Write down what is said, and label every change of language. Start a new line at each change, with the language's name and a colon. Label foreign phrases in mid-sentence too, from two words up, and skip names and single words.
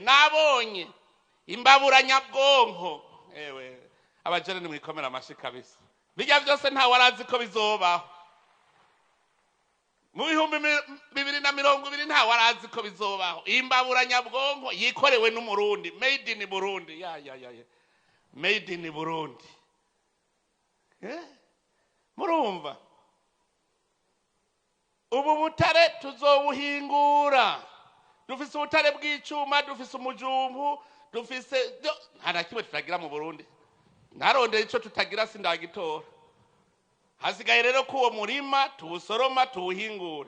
Rundi: Nabonye imbabura nyabwonko, abajene ni mwikomera amashi kabisa. Bijya byose nta warazi ko bizobaho. Mu 2020 nta warazi ko bizobaho. Imbabura nyabwonko yikorewe n'umurundi,
English: made in Burundi. Made in Burundi. Murumva?
Rundi: Ubu butare tuzobuhingura. Dufise ubutare bw'icuma, dufise umujumbu, dufise nta kimwe tutagira mu Burundi. Narondera ico tutagira sindagitora. Hasigaye rero ko uwo murima tuwusoroma tuwuhingure.